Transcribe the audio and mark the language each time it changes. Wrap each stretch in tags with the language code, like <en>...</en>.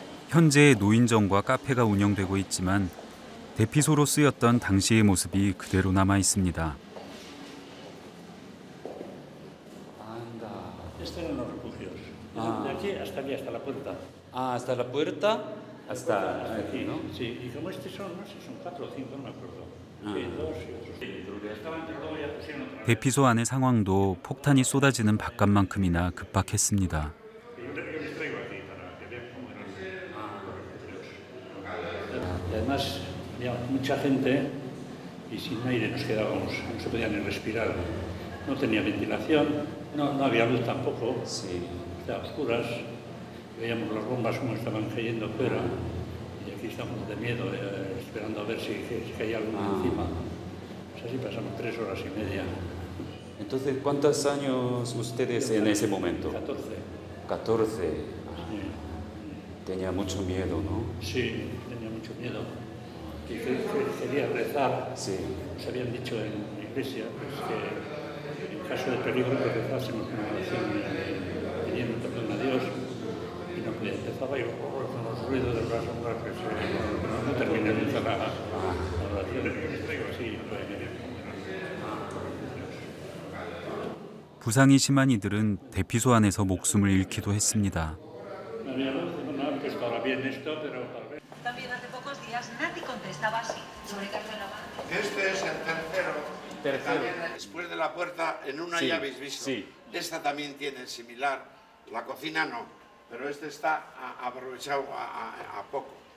<ko>현재 노인정과 카페가 운영되고 있지만 대피소로 쓰였던 당시의 모습이 그대로 남아 있습니다.</ko> <es>anda. Estos eran los refugios. Ah. De aquí hasta allí, hasta la puerta. Ah, hasta la puerta, hasta aquí, ¿no? Sí, y como estos son, no sé, son 4 o 5, no me acuerdo. Ah. Sí, 2 y otros. Sí, estaban, pero luego ya pusieron otra vez.</es> <ko>대피소 안의 상황도 폭탄이 쏟아지는 바깥만큼이나 급박했습니다.</ko> <es>Yo les traigo aquí para que vean cómo eran los refugios. Y además había mucha gente y sin aire nos quedábamos, no se podía ni respirar. No tenía ventilación, no había luz tampoco. Sí. A oscuras, veíamos las bombas como estaban cayendo fuera y aquí estamos de miedo, esperando a ver si caía alguna encima. Pues así pasamos 3 horas y media. Entonces, ¿cuántos años ustedes en ese momento? 14. 14. Tenía mucho miedo, ¿no? Sí, tenía mucho miedo. Y quería rezar. Sí. Nos habían dicho en la iglesia pues, que en caso de peligro que rezásemos una oración pidiendo perdón a Dios y no podía. Empezaba yo con los ruidos de las sombras que no terminé nunca la oración. Sí,</es> <ko>부상이 심한 이들은 대피소 안에서 목숨을 잃기도 했습니다.</ko> <es>no había luz, no, que estaba bien esto, pero tal vez. También hace pocos días Nati contestaba así. Este es el tercero. Tercero. También después de la puerta, en una Sí, ya habéis visto. sí. Esta también tiene similar. La cocina no, pero este está aprovechado a poco.</es>